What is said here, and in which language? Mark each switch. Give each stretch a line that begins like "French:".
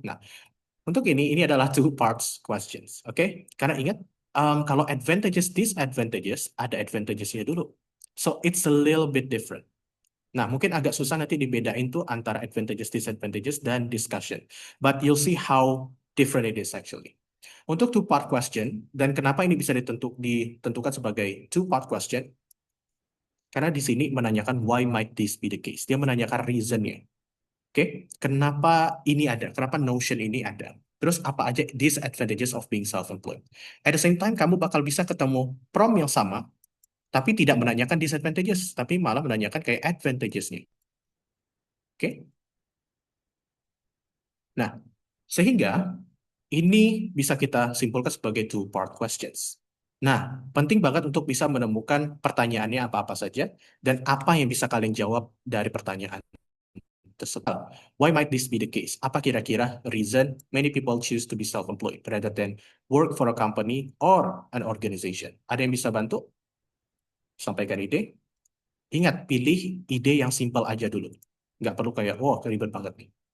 Indonesian: Nah, untuk ini adalah two parts questions, oke? Karena ingat, kalau advantages, disadvantages, ada advantagesnya dulu.
English: So it's a little bit different.
Indonesian: Nah, mungkin agak susah nanti dibedain tuh antara advantages, disadvantages, dan discussion.
English: But you'll see how different it is actually.
Indonesian: Untuk two-part question, dan kenapa ini bisa ditentukan sebagai two-part question, Karena di sini menanyakan
English: why might this be the case.
Indonesian: Dia menanyakan reasonnya. Oke, kenapa ini ada? Kenapa notion ini ada? Terus apa aja
English: disadvantages of being self-employed? At the same time,
Indonesian: kamu bakal bisa ketemu prom yang sama, tapi tidak menanyakan disadvantages, tapi malah menanyakan kayak advantages-nya. Oke, nah, sehingga ini bisa kita simpulkan sebagai two-part questions. Nah, penting banget untuk bisa menemukan pertanyaannya apa-apa saja dan apa yang bisa kalian jawab dari pertanyaan tersebut.
English: Why might this be the case?
Indonesian: Apa kira-kira
English: reason many people choose to be self-employed rather than work for a company or an organization?
Indonesian: Ada yang bisa bantu? Sampaikan ide. Ingat, pilih ide yang simpel aja dulu. Nggak perlu kayak, wah, ribet banget nih.